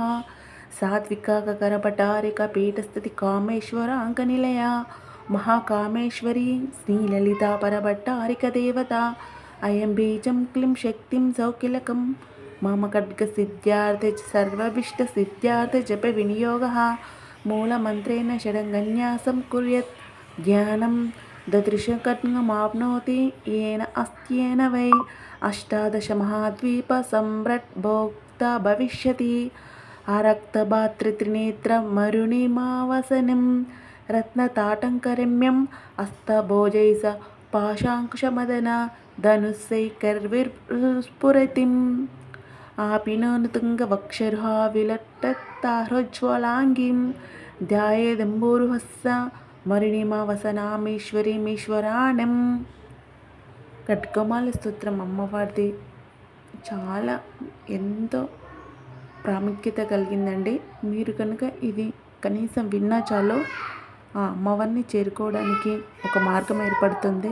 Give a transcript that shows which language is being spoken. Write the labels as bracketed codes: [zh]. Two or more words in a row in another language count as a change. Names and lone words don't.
[sa] సాత్వికాకరపటారిక పీఠస్థితి కామేశ్వరాంకనిలయ మహాకామేశ్వరీ శ్రీలలితా పరభట్టారిక దేవత అయం బీజం క్లీం శక్తిం సౌకిలకం మమ ఖడ్గసిద్ధ్యార్థ సర్వభీష్ట సిద్ధ్యార్థ జప వినియోగః మూలమంత్రేణ షడంగన్యాసం కుర్యాత్ ధ్యానం దదృశఖడ్గమాప్నోతి येन अस्त्येन वै अष्टादशमहाद्वीप सम्राट् भोक्ता भविष्यति. आरक्तभातृत्रिनेत्रमरुणिमावसनं रत्नताटङ्करम्यं हस्तभोजैः पाशाङ्कुशमदन धनुषैकैर्विस्फुरतिम् आपिनोनुतुङ्गवक्षोरुहा विलट्टतारोज्ज्वलाङ्गीं ध्यायेदम्बुरुहस्स మరుణిమావసనామీశ్వరీమీశ్వరాణం. [te] ఖడ్గమాల స్తోత్రం అమ్మవారిది చాలా ఎంతో ప్రాముఖ్యత కలిగిందండి. మీరు కనుక ఇది కనీసం విన్నా చాలు ఆ అమ్మవారిని చేరుకోవడానికి ఒక మార్గం ఏర్పడుతుంది.